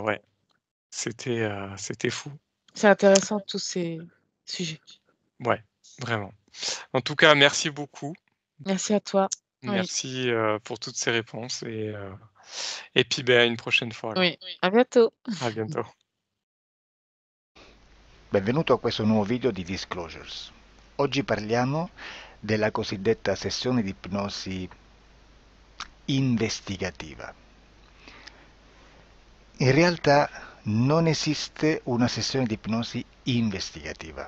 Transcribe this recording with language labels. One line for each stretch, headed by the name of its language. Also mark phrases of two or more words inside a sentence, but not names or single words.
French: ouais, c'était fou. C'est intéressant tous ces sujets. Ouais, vraiment. En tout cas, merci beaucoup. Merci à toi. Oui, Merci, pour toutes ces réponses et puis, beh, à une prochaine fois alors. oui. À bientôt. À bientôt.
Italian: Benvenuto a questo nuovo video di Disclosures. Oggi parliamo della cosiddetta sessione di ipnosi investigativa. In realtà non esiste una sessione di ipnosi investigativa.